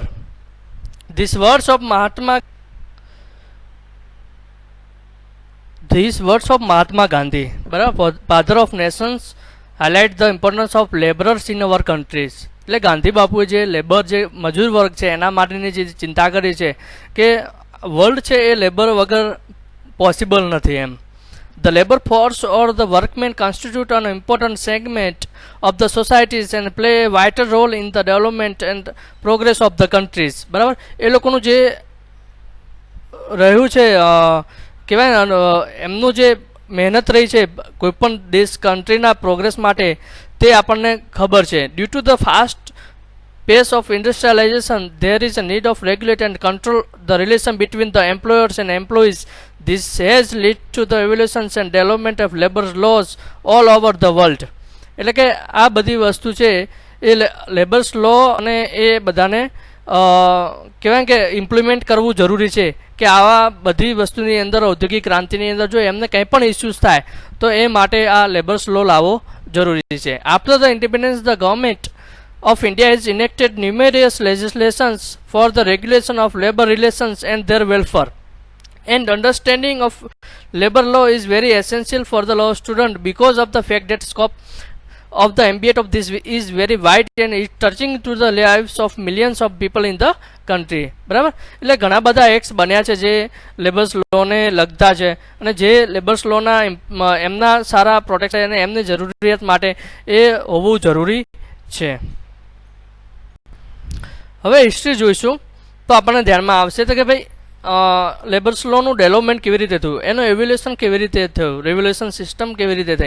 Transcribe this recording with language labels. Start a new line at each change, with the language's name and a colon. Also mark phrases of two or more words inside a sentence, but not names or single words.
English: this words of Mahatma Gandhi, બરાબર, father of nations, highlight the importance of labourers in our countries.
Gujarati: એટલે ગાંધી બાપુએ જે લેબર જે મજૂર વર્ગ છે એના માટેની જે ચિંતા કરી છે કે વર્લ્ડ છે એ લેબર વગર પોસિબલ નથી એમ.
English: The labor force or the workmen constitute an important segment of the societies and play a vital role in the development and progress of the countries.
Gujarati: બરાબર, એ લોકોનું જે રહ્યું છે કહેવાય એમનું જે મહેનત રહી છે કોઈપણ દેશ કન્ટ્રીના પ્રોગ્રેસ માટે તે આપણને ખબર છે.
English: due to the fast pace of industrialization, there is a need of regulate and control the relation between the employers and employees. This has led to the evolutions and development of labor laws all over the world.
Gujarati: એટલે કે આ બધી વસ્તુ છે એ
English: labours law
Gujarati: અને એ બધાને કહેવાય કે ઇમ્પ્લિમેન્ટ કરવું જરૂરી છે કે આવા બધી વસ્તુની અંદર ઔદ્યોગિક ક્રાંતિની અંદર જો એમને કંઈ પણ ઇસ્યુઝ થાય તો એ માટે આ
English: labours law
Gujarati: લાવવો જરૂરી છે.
English: after the independence the government of India has enacted numerous legislations for the regulation of labor relations and their welfare. And understanding of labor law is very essential for the law student because of the fact that scope of the ambit of this is very wide and is touching to the lives of millions of people in the country.
Gujarati: બરાબર, એટલે ઘણા બધા એક્ટ્સ બન્યા છે જે
English: labours lawને
Gujarati: લગતા છે અને જે
English: labours lawના
Gujarati: એમના સારા પ્રોટેક્શન અને એમની જરૂરિયાત માટે એ હોવું જરૂરી છે. હવે હિસ્ટ્રી જોઈશું તો આપણને ધ્યાનમાં આવશે તો કે ભાઈ લેબર્સ લોનું ડેવલપમેન્ટ કેવી રીતે થયું, એનું એવ્યુલેશન કેવી રીતે થયું,
English: regulation system
Gujarati: કેવી રીતે થઈ.